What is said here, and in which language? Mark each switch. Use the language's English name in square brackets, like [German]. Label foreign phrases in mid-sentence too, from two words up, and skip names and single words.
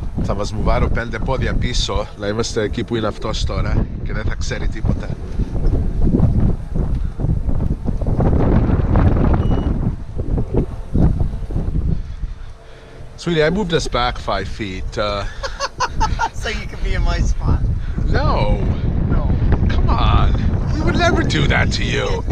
[Greek] θα μας μου βάλω 5 πόδια πίσω, να είμαστε εκεί που είναι αυτός τώρα και δεν θα ξέρει τίποτα. [English] Sweetie, I moved us back 5 feet. So you can be in my spot. No, No. come on. We would never do that to you.